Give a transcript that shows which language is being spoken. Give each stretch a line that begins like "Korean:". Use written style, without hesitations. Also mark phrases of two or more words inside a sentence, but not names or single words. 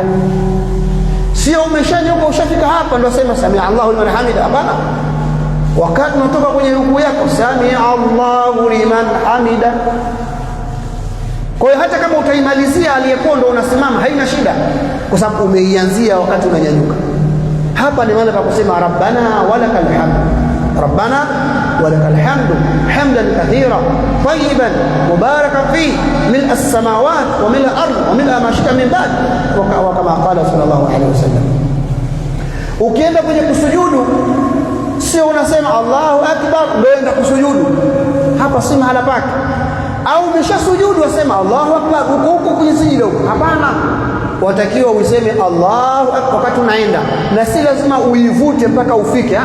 Swahili: Sio umeshanyuka ushafika hapa ndio sema
Arabic: سمع الله لمن حمده,
Swahili: hapana. Wakati unatoka kwenye rukuu yako,
Arabic: سمع الله لمن حمده.
Swahili: Kwa hiyo hata kama utaimalizia aliyekuwa ndo unasimama haina shida, kwa sababu umeianzia wakati unanyanyuka. Hapa ni maana pa kusema
Arabic: ربنا ولك الحمد، ربنا ولك الحمد حمدا كثيرا طيبا مباركا في ملء السماوات وملء الأرض وملء ما شئت من بعد، وكما قال صلى الله عليه وسلم.
Swahili: Ukienda kwenye kusujudu sio unasema
Arabic: الله أكبر
Swahili: ndio enda kusujudu, hapa si mahala pake. Au umeshasujudu wasema
Arabic: الله أكبر
Swahili: huko kwenye sijida, hapana. watakiwa useme
Arabic: الله أكبر
Swahili: wakati unaenda, na si lazima uivute mpaka ufike.